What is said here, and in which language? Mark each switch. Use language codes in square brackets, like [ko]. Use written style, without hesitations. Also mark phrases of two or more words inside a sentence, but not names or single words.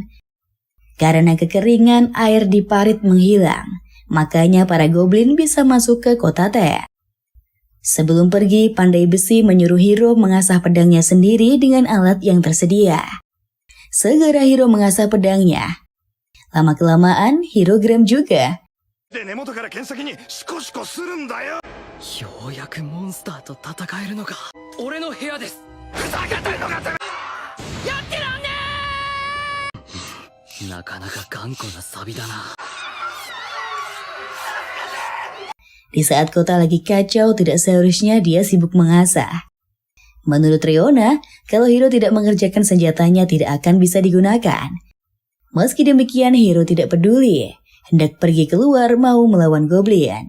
[id] Karena kekeringan air di parit menghilang, makanya para goblin bisa masuk ke kota Tet. Sebelum pergi, pandai besi menyuruh Hiro mengasah pedangnya sendiri dengan alat yang tersedia. Segera Hiro mengasah pedangnya. Lama-kelamaan, Hiro geram juga. [ja] で根元から剣先にシコシコするんだよ。ようやくモンスターと戦えるのか。俺の部屋です。ふざけてんのかてめなかなか頑固なサビだな。 [id] Di saat kota lagi kacau, tidak seharusnya dia sibuk mengasah. Menurut Reona, kalau Hiro tidak mengerjakan senjatanya tidak akan bisa digunakan. Meski demikian, Hiro tidak peduli, hendak pergi keluar mau melawan goblin.